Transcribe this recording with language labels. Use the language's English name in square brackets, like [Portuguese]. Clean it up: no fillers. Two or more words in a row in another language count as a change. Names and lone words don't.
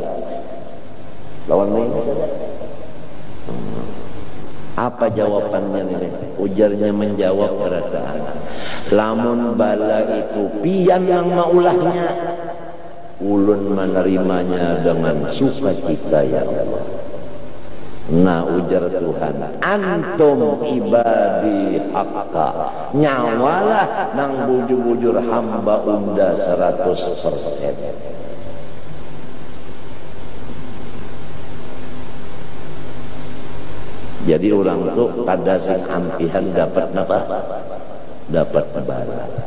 [Banjar] Lawan ini. Apa jawabannya ini? Ujarnya menjawab berataan. Lamun bala itu pian yang maulahnya, ulun menerimanya dengan sukacita [Arabic] ya Allah. [Banjar] Nah ujar Tuhan, [Arabic] antum ibadi haqqa, [Banjar] nyawalah nang bujur-bujur hamba unda 100%. Jadi orang tuh pada sing ampihan dapat apa? Dapat bala.